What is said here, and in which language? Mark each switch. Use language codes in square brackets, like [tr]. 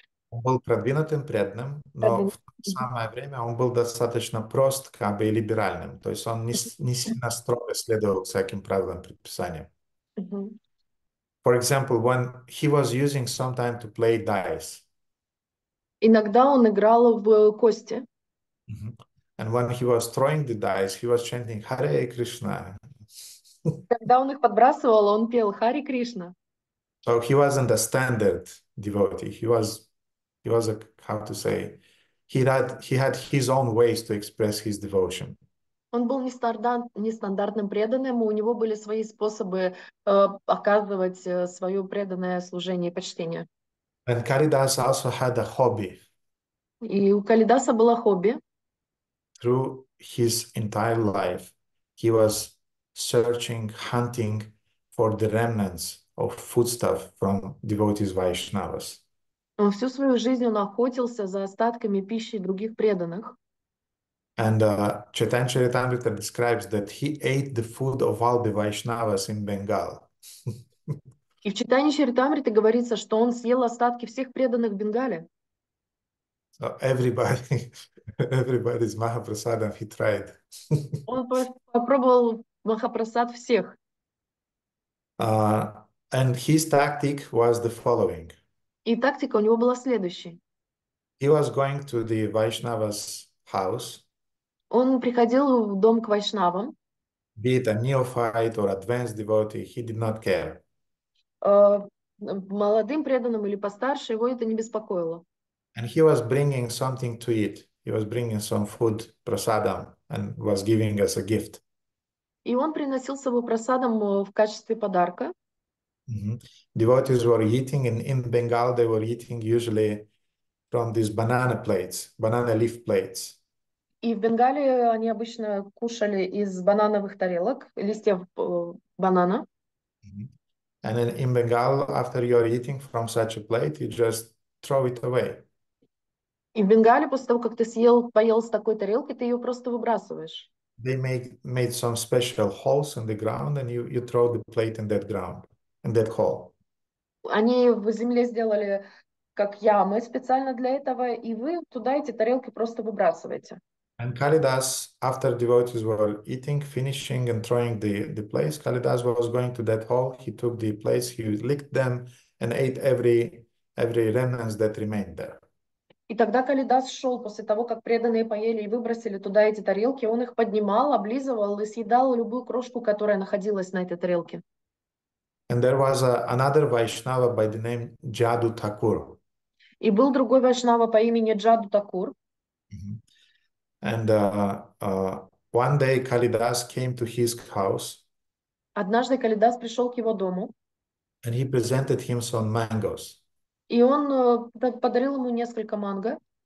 [ru] Он был продвинутым, преданным, но в то самое время он был достаточно прост, как бы и либеральным. То есть он не сильно строго следовал всяким правилам, предписаниям. [en] For example, when he was using some time to play dice. [ru] Иногда он играл в кости. [en] And when he was throwing the dice, he was chanting Hare Krishna. [ru] Когда он их подбрасывал, он пел Хари Кришна. [en] So he wasn't a standard devotee. He was a, how to say, he had his own ways to express his devotion. [ru] Он был нестандартным преданным, у него были свои способы оказывать свое преданное служение и почтение. [en] And Kalidas also had a hobby. [ru] И у Калидаса было хобби. [en] Through his entire life, he was searching, hunting for the remnants of foodstuff from devotees Vaishnavas. [ru] Всю свою жизнь он охотился за остатками пищи других преданных. [en] And Chaitanya Charitamrita describes that he ate the food of all the Vaishnavas in Bengal. [ru] И в читании Чаритамриты говорится, что он съел остатки всех преданных в Бенгале. [en] So everybody's Mahaprasadam he tried. [ru] Он попробовал Махапрасад всех. [en] And his tactic was the following. [ru] И тактика у него была следующей. [en] He was going to the Vaishnava's house. [ru] Он приходил в дом к вайшнавам. [en] Be it a neophyte or advanced devotee, he did not care. [ru] Молодым преданным или постарше его это не беспокоило. [en] And he was bringing something to eat. He was bringing some food, prasadam, and was giving us a gift. [ru] И он приносил с собой прасадам в качестве подарка. [en] Devotees were eating, and in Bengal they were eating usually from these banana plates, banana leaf plates. [ru] И в Бенгале они обычно кушали из банановых тарелок, листьев банана. [en] And then in Bengal, after you're eating from such a plate, you just throw it away. [ru] И в Бенгале после того, как ты поел с такой тарелки, ты ее просто выбрасываешь. [en] They made some special holes in the ground, and you throw the plate in that ground, in that hole. [ru] Они в земле сделали как ямы специально для этого, и вы туда эти тарелки просто выбрасываете. [en] And Kalidas, after devotees were eating, finishing and throwing the plates, Kalidas was going to that hole. He took the plates, he licked them, and ate every remnants that remained there. [ru] И тогда Калидас шел после того, как преданные поели и выбросили туда эти тарелки, он их поднимал, облизывал и съедал любую крошку, которая находилась на этой тарелке. [en] And there was another Vaishnava by the name Jadu Thakur. [ru] И был другой вайшнава по имени Джаду Такур. [en] And one day Kalidas came to his house. [ru] Однажды Калидас пришел к его дому. [en] And he presented him some mangoes. [ru] И он подарил ему несколько манго.